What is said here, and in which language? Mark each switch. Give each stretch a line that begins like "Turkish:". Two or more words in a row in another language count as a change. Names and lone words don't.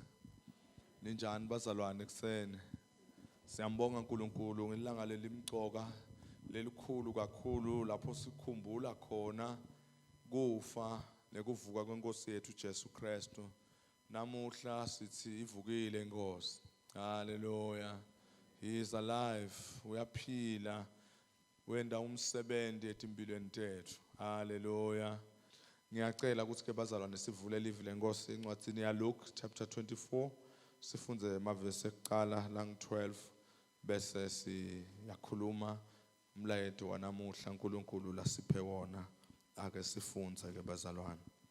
Swati: Ninjani bazalwane ekuseni? Siyambonga uNkulunkulu ngelanga lelimcoka lelikhulu kakhulu lapho sikhumbula khona kufa nekuvuka kwenkosi yethu Jesu Kristu. Namuhla sithi ivukile inkosi.
English: Hallelujah. He is alive.
Swati: Uyaphila. Wenda umsebenzi etimpilweni tethu. Hallelujah. Ngiyacela ukuthi ke bazalwane sivule live lenkosi incwadi ya Luke chapter 24 sifunze amavesi ekuqala la 12 bese siyakhuluma umlayeto wanamuhla uNkulunkulu lasiphe wona ake sifunze ke bazalwane.